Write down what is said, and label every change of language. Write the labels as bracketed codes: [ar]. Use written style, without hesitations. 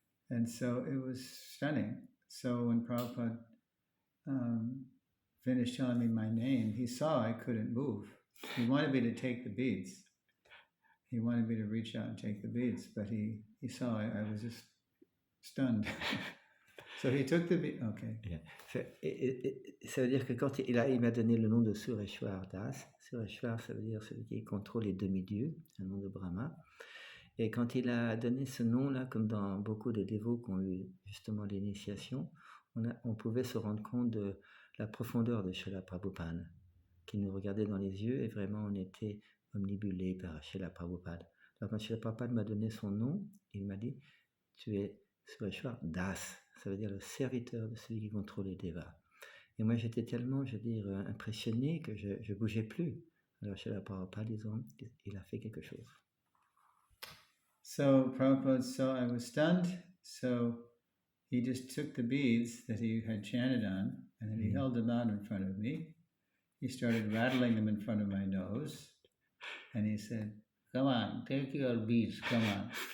[en] And so it was stunning. So when Prabhupada finished telling me my name, he saw I couldn't move. He wanted me to take the beads. He wanted me to reach out and take the beads, but he saw I was just stunned. So he took the beads. Okay. [fr] Ça veut dire que quand il m'a donné le nom de Suresvara Das, Suresvara, ça veut dire celui qui contrôle les demi-dieux, un nom de Brahma. Et quand il a donné ce nom-là, comme dans beaucoup de dévots qui ont eu justement l'initiation, on pouvait se rendre compte de la profondeur de Srila Prabhupada, qui nous regardait dans les yeux, et vraiment on était omnibulé par Srila Prabhupada. Alors quand Srila Prabhupada m'a donné son nom, il m'a dit, tu es Suresvara Das, ça veut dire le serviteur de celui qui contrôle les devas. Et moi j'étais tellement, je veux dire, impressionné que je ne bougeais plus. Alors Srila Prabhupada, disons, il a fait quelque chose. [en] So Prabhupada saw I was stunned, so he just took the beads that he had chanted on, and then he held them out in front of me. He started rattling them in front of my nose, and he said, come on, take your beads, come on.